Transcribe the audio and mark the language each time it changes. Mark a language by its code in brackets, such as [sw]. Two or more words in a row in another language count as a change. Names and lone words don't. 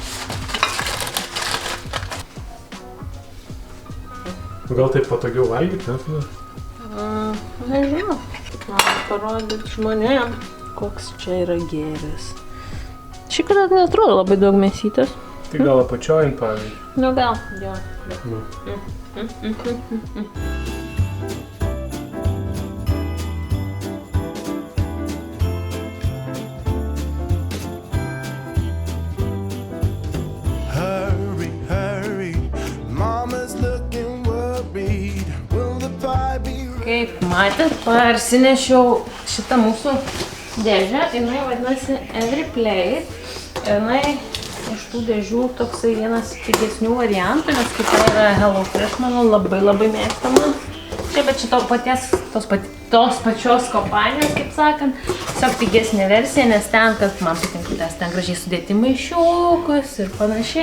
[lt] Gal taip patogiau valgyti, ne? Nežinau. Parodyti žmonėm, koks čia yra gėris. Šį kartą neatrodo labai daug mėsytės. Tai gal apačiojant, pavyzdžiui? Nu gal, jo. [en] Hurry, hurry, mama's looking worried. Will the pie be ready? [lt] Kaip matėt, parsinešiau šitą mūsų dėžę. Jinai vadinasi Everyplay. Jinai iš tų dėžių toksai vienas pigesnių variantų, nes kita yra HelloFresh, mano labai mėgstama. Čia, bet čia tos pačios kompanijos, kaip sakant, tiesiog pigesnė versija, nes ten, kad man patinka, ten gražiai sudėti maišiukus ir panašiai.